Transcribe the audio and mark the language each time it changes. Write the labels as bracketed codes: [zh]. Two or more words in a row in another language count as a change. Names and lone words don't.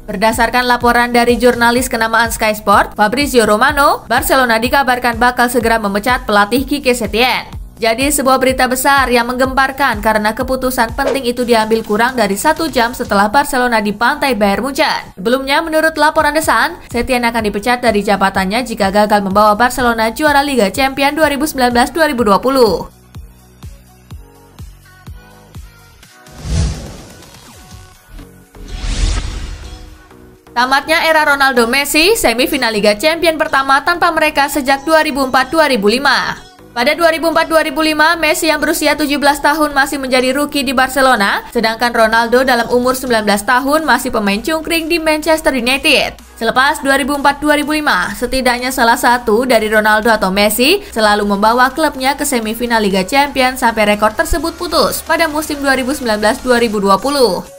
[id] Berdasarkan laporan dari jurnalis kenamaan Sky Sport, Fabrizio Romano, Barcelona dikabarkan bakal segera memecat pelatih Quique Setién. Jadi sebuah berita besar yang menggemparkan karena keputusan penting itu diambil kurang dari 1 jam setelah Barcelona dibantai Bayern Munchen. Sebelumnya, menurut laporan The Sun, Setién akan dipecat dari jabatannya jika gagal membawa Barcelona juara Liga Champions 2019-2020. Tamatnya era Ronaldo Messi, semifinal Liga Champions pertama tanpa mereka sejak 2004-2005. Pada 2004-2005, Messi yang berusia 17 tahun masih menjadi rookie di Barcelona, sedangkan Ronaldo dalam umur 19 tahun masih pemain cungkring di Manchester United. Selepas 2004-2005, setidaknya salah satu dari Ronaldo atau Messi selalu membawa klubnya ke semifinal Liga Champions sampai rekor tersebut putus pada musim 2019-2020.